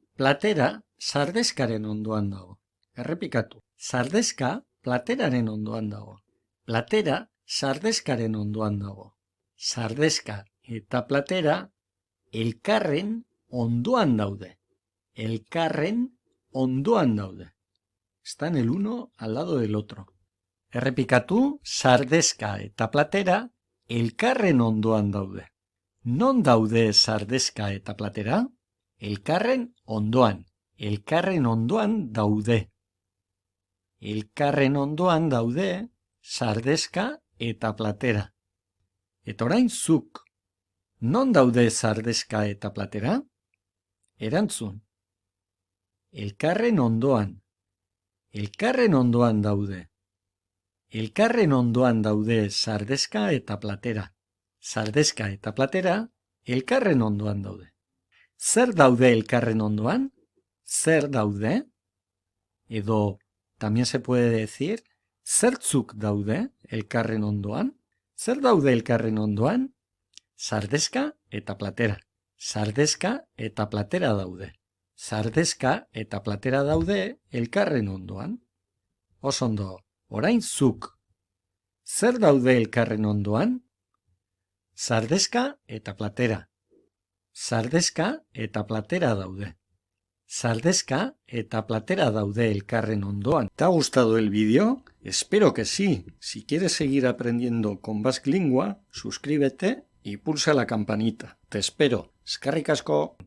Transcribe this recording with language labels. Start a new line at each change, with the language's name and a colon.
Basque: Platera sardexkaren ondoan dago. Errepikatu, sardexka plateraren ondoan dago. Platera sardexkaren ondoan dago. Sardexka eta platera elkarren ondoan daude. Elkarren ondoan daude.
Spanish: Están el uno al lado del otro.
Basque: Errepikatu, sardexka eta platera elkarren ondoan daude. Non daude sardexka eta platera? Elkarren ondoan. Elkarren ondoan daude. Elkarren ondoan daude sardexka eta platera. Eta orain zuk. Non daude sardexka eta platera? Erantzun. Elkarren ondoan. Elkarren ondoan daude. Elkarren ondoan daude sardexka eta platera. Sardexka eta platera elkarren ondoan daude. Zer daude elkarren ondoan? Zer daude? Edo,
Spanish: también se puede decir,
Basque: zertzuk daude elkarren ondoan? Zer daude elkarren ondoan? Sardexka eta platera. Sardexka eta platera daude. Sardexka eta platera daude elkarren ondoan. Osondo, orain zuk. Zer daude elkarren ondoan? Sardexka eta platera. Sardexka eta platera daude. Sardexka eta platera daude elkarren ondoan.
Spanish: ¿Te ha gustado el vídeo? Espero que sí. Si quieres seguir aprendiendo con Basque Lingua, suscríbete y pulsa la campanita. Te espero.
Basque: Eskerrik asko.